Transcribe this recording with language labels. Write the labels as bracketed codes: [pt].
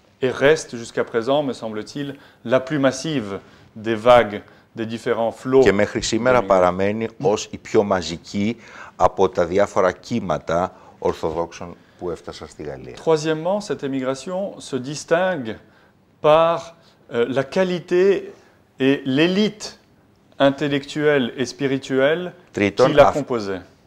[fr] Et reste jusqu'à présent, me semble-t-il, la plus massive des vagues, des différents flots. [el] Και μέχρι σήμερα παραμένει ως η πιο μαζική από τα διάφορα κύματα Ορθοδόξων που έφτασαν στη Γαλλία. [fr] Troisièmement, cette immigration se distingue par la qualité et l'élite intellectuelle et spirituelle qui la composait.